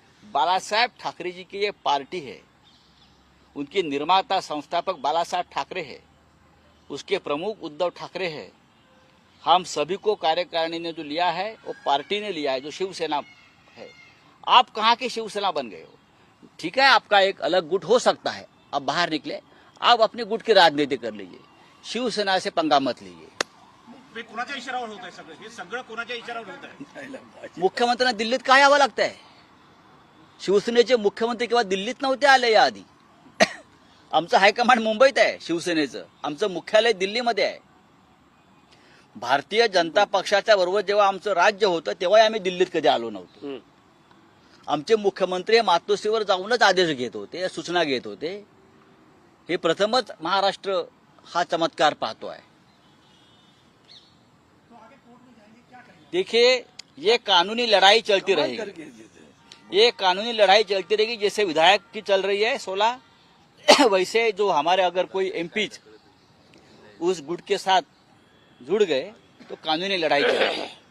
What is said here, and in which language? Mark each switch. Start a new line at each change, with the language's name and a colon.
Hindi: बाला साहेब ठाकरे जी की ये पार्टी है, उनके निर्माता संस्थापक बाला साहेब ठाकरे है, उसके प्रमुख उद्धव ठाकरे है। हम सभी को कार्यकारिणी ने जो लिया है वो पार्टी ने लिया है, जो शिवसेना है। आप कहाँ के शिवसेना बन गए हो? ठीक है, आपका एक अलग गुट हो सकता है, अब बाहर निकले, आप अपने गुट की राजनीति कर लीजिए, शिवसेना से पंगा मत लीजिए।
Marathi: हे कोणाच्या इशाऱ्यावर होत आहे सगळं? हे सगळं कोणाच्या इशाऱ्यावर होत आहे? मुख्यमंत्र्यांना दिल्लीत काय यावं लागतंय? शिवसेनेचे मुख्यमंत्री केव्हा दिल्लीत नव्हते आले याआधी. आमचं हायकमांड मुंबईत आहे शिवसेनेचं, आमचं मुख्यालय दिल्लीमध्ये आहे. भारतीय जनता पक्षाच्या बरोबर जेव्हा आमचं राज्य होतं तेव्हा आम्ही दिल्लीत कधी आलो नव्हतो. आमचे मुख्यमंत्री मातोश्रीवर जाऊनच आदेश घेत होते, सूचना घेत होते. हे प्रथमच महाराष्ट्र हा चमत्कार पाहतो आहे.
Hindi: देखिए, ये कानूनी लड़ाई चलती रहेगी, ये कानूनी लड़ाई चलती रहेगी. जैसे विधायक की चल रही है 16, वैसे जो हमारे अगर कोई एमपी उस गुट के साथ जुड़ गए तो कानूनी लड़ाई चलेगी.